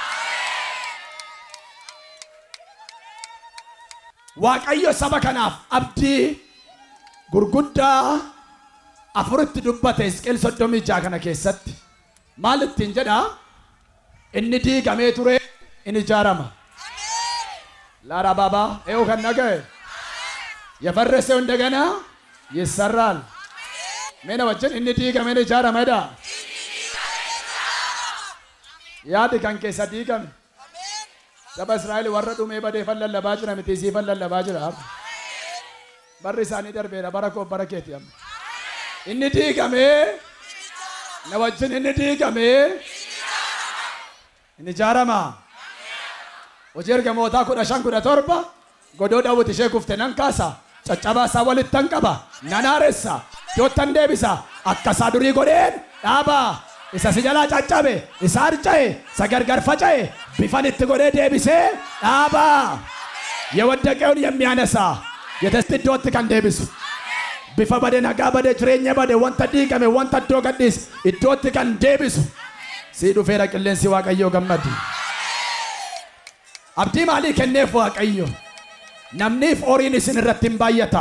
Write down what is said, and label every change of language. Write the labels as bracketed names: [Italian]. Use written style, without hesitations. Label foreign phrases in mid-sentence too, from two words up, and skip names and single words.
[Oromo] Waaqayyo saba kanaaf abdii gurguddaa afuritti dubbate Hisqeel 36 kana keessatti. Maal ittiin jedha? Inni diigamee ture in ijaarama. Laara baaba eewu kan nagaye [Amharic] የፈረሰው እንደገና ይሰራል። [Oromo] ምን ወጭን inni diigame in ijaarama jedha. Yaadi kan keessa diigame saba Israa'el warra dhumee badee lallabaa jira miti sii lallabaa jira. Barri isaanii darbeera bara koo bara keeti amma. Inni diigame na wajjin inni diigame in ijaarama. Hojii ergamootaa 15-17 godoo Daawit ishee kufte nan kaasa. Caccabaa isaa walittan qaba nan haaressa yoottan deebisa akkasaa durii godheen dhaaba. Isa si jalaa caccabe isa harca'e isa gargar faca'e bifan itti godhee deebisee dhaaba. [Amharic] የወደቀውን የሚያነሳ የተስት ዶት [Oromo] kan deebisu bifa bade nagaa bade jireenya bade wanta diigame wanta iddoo gadhiis iddootti kan deebisu sii dhufeera qilleensi Waaqayyoo gammadi. Abdii maalii kenneef Waaqayyo? Namniif horiin isin irratti hin baay'ata.